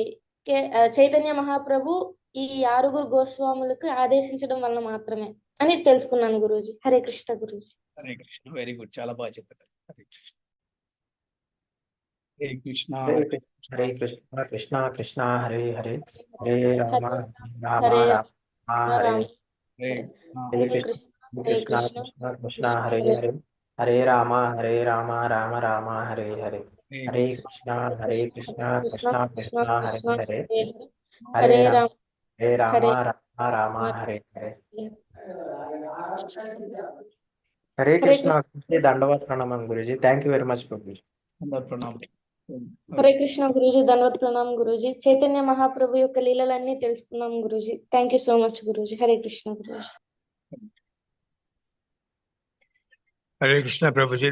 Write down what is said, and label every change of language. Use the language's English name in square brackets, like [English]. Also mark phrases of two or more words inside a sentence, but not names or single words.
[Telugu] చైతన్య మహాప్రభు ఈ ఆరుగురు గోస్వాములకు ఆదేశించడం వలన మాత్రమే అని తెలుసుకున్నాను గురూజీ. [Sanskrit] హరే కృష్ణ గురూజీ. హరే కృష్ణ, [English] very good, [Telugu] చాలా బాగా చెప్పారు. [Sanskrit] హరే కృష్ణ. హరే కృష్ణ. హరే కృష్ణ, హరే కృష్ణ, కృష్ణ కృష్ణ హరే హరే, హరే రామ రామ హరే రామ హరే రామ హరే హరే హరే కృష్ణ, కృష్ణ, హరే కృష్ణ కృష్ణ, కృష్ణ కృష్ణ హరే హరే, హరే రామ రామ రామ హరే హరే, హరే కృష్ణ, హరే కృష్ణ, కృష్ణ కృష్ణ హరే హరే, హరే హరే రామ రామ రామ హరే హరే. హరే హరే [Telugu] కృష్ణ. దండవత్ ప్రణామం గురుజీ. [English] thank you very much [Telugu] ప్రభుజీ. ప్రణామం. [Sanskrit] హరే కృష్ణ [Telugu] గురూజీ. ధన్యవాద ప్రణామం గురూజీ. చైతన్య మహాప్రభు యొక్క లీలలన్నీ తెలుసుకున్నాం గురూజీ. [English] thank you so much గురూజీ. [Sanskrit] హరే కృష్ణ [English] గురూజీ. [Sanskrit] హరే కృష్ణ ప్రభుజీ.